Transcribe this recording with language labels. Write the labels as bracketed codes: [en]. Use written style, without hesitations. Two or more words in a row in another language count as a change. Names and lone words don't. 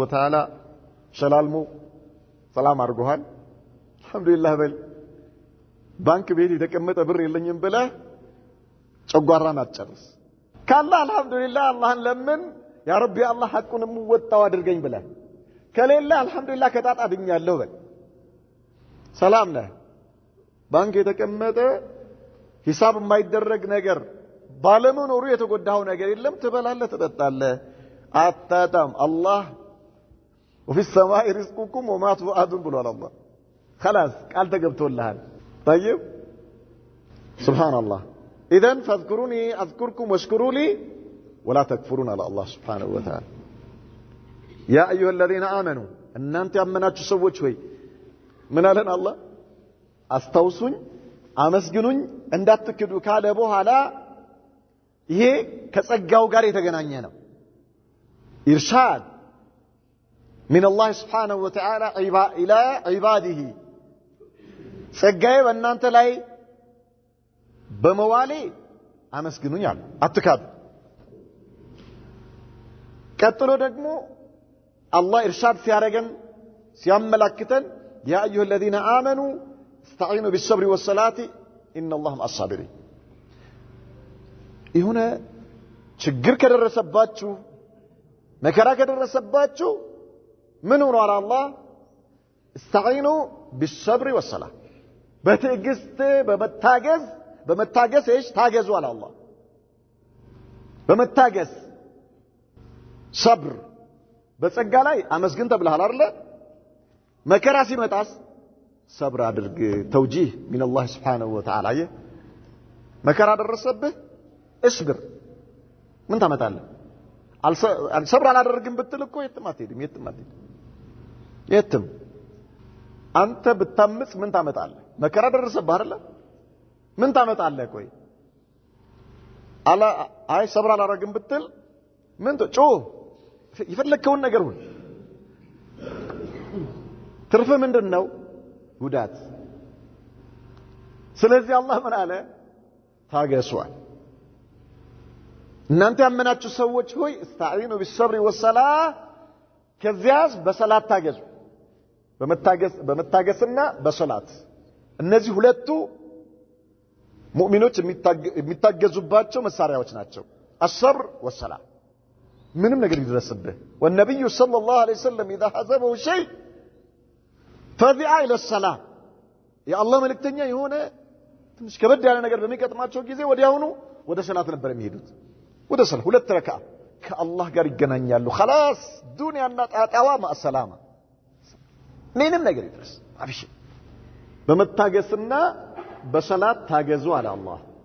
[ar] وتعالى [am] ሸላልሞ ሰላም አድርጎሃል። አልহামዱሊላህ በል ባንክ ቤት የተቀመጠ ብር የለኝም ብለህ ጨጓራን አትጨርስ ካላ አልহামዱሊላህ አላህን ለምን [ar] يا ربي [am] አላህ ሐቁን ወጣው አድርገኝ ብለህ ከሌላ አልহামዱሊላህ ከጣጣ ድኛለሁ በል ሰላም ነህ ባንክ የተቀመጠ ሂሳብ የማይደረግ ነገር ባለመኖሩ የተጎዳው ነገር የለም ትበላለህ ትጠጣለህ አጣጣም አላህ [ar] وفي السماء رزقكم وما توعدون [am] ብሏል አላህ خلاص ቃል ተገብቶልሃል [ar] طيب سبحان الله اذا فاذكروني اذكركم واشكروا لي ولا تكفرون على الله سبحانه وتعالى يا ايها الذين امنوا [am] እናንተ ያመናችሁ ሰዎች ሆይ ምን አለን አላህ አስተውሱኝ አመስግኑኝ እንዳትክዱ ካለ በኋላ ይሄ ከጸጋው ጋር የተገናኘ ነው ኢርሻድ [ar] من الله سبحانه وتعالى الى عباده [am] ጸጋዬ በእናንተ ላይ በመዋሌ አመስግኑኝ አለ አትካዱ ቀጥሎ ደግሞ አላህ ኢርሻድ ሲያረገን ሲያመላክተን [ar] يا ايها الذين امنوا استعينوا بالصبر والصلاه ان الله مع الصابرين [am] ይሁን ችግር ከደረሰባችሁ መከራ ከደረሰባችሁ ምን ሆኗል አላህ [ar] استعينوا بالصبر والصلاه [am] በትዕግስት በመታገስ እሺ ታገዙ አለ አላህ በመታገስ صبر በጸጋ ላይ አመስግን ተብለሃል አይደል መከራ ሲመጣስ صبر አድርግ ተውጂህ [ar] من الله سبحانه وتعالى [am] መከራ ደረሰብህ اصبر ምን ታመጣለህ صبر አላደርግም ብትል እኮ የትም አትሄድም የትም አንተ ብታምጽ ምን ታመጣለህ መከራ ደረሰብህ አይደል ምን ታመጣለህ ቆይ አይ صبر አላደርግም ብትል ምን ጮህ ይፈልከውን ነገር ሁሉ ትርፍ ምንድነው ጉዳት ስለዚህ አላህ ምን አለ ታገሱአል እናንተ ያመናችሁ ሰዎች ሆይ [ar] استعينوا بالصبر والصلاه [am] ከዚያስ በሰላት ታገዙ በመታገስና በሶላት እነዚህ ሁለቱ ሙእሚኖች የሚታገዙባቸው መሳሪያዎች ናቸው [ar] الصبر والصلاه [am] ምንም ነገር ይደረስብህ [ar] والنبي صلى الله عليه وسلم اذا حزبه شيء فزع الى الصلاه يا الله [am] መልእክተኛ የሆነ ትንሽ ከበድ ያለ ነገር በሚቀጥማቸው ጊዜ ወዲያውኑ ወደ ሰላት ነበር የሚሄዱት ወደ ሰላት ሁለት ረካ ከአላህ ጋር ይገናኛሉ خلاص ዱንያና ጣጣዋ ማሰላማ ምንም ነገር ይድረስ አብሽ በመታገስና በሰላት ታገዙ አለ አላህ